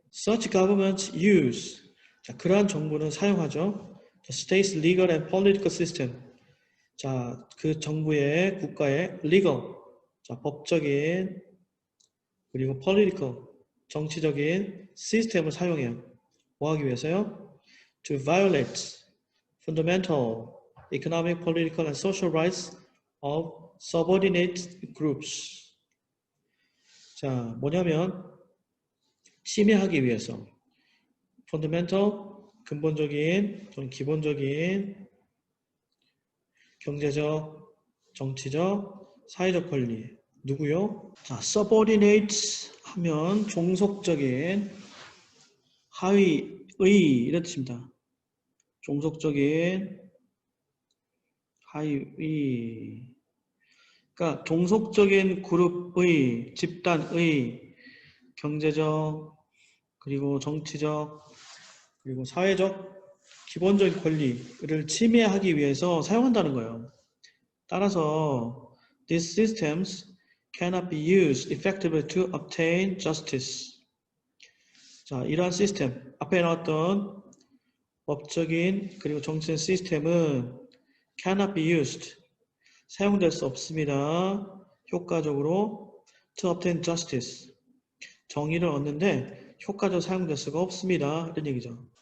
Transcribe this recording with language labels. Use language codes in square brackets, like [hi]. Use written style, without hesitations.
[ko] Such governments use, 자, 그러한 정부는 사용하죠. [en] The state's legal and political system. [ko] 자, 그 정부의 국가의 legal, 자, 법적인 그리고 political, 정치적인 시스템을 사용해요. 뭐 하기 위해서요? [en] To violate fundamental economic, political, and social rights of subordinate groups. [ko] 자, 뭐냐면 침해하기 위해서 fundamental, 근본적인, 기본적인 경제적, 정치적, 사회적 권리. 누구요? 자, subordinate 하면 종속적인, 하위의 이런 뜻입니다. 종속적인, 하위, 그러니까 종속적인 그룹의, 집단의 경제적, 그리고 정치적, 그리고 사회적, 기본적인 권리를 침해하기 위해서 사용한다는 거예요. [en] 따라서 these systems cannot be used effectively to obtain justice. [ko] 자, 이러한 시스템, 앞에 나왔던 법적인 그리고 정치적 시스템은 cannot be used, 사용될 수 없습니다. 효과적으로 to obtain justice, 정의를 얻는데 효과적으로 사용될 수가 없습니다. 이런 얘기죠.